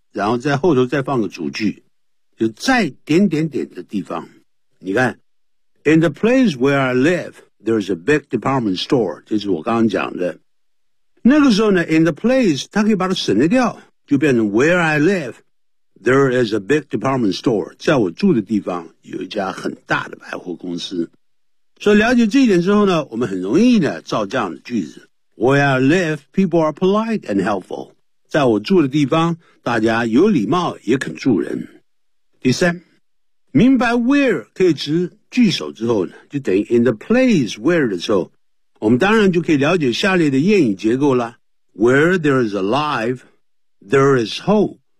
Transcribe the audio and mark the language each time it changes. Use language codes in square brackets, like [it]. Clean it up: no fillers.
[zh] 然后在后头再放个主句，就在点点点的地方。你看 [en] In the place where I live, there's a big department store. [zh] 这是我刚刚讲的。那个时候呢 , [en] in the place, [zh] 它可以把它省略掉，就变成 [en] where I live, there is a big department store. [zh] 在我住的地方有一家很大的百货公司。所以了解这一点之后呢，我们很容易呢造这样的句子。 [en] Where I live, people are polite and helpful. [zh] 在我住的地方，大家有礼貌也肯助人。第三，明白 where 可以指句首之后呢，就等于 [en] in the place where [zh] 的时候，我们当然就可以了解下列的谚语结构了。 [en] Where there is alive, there is hope.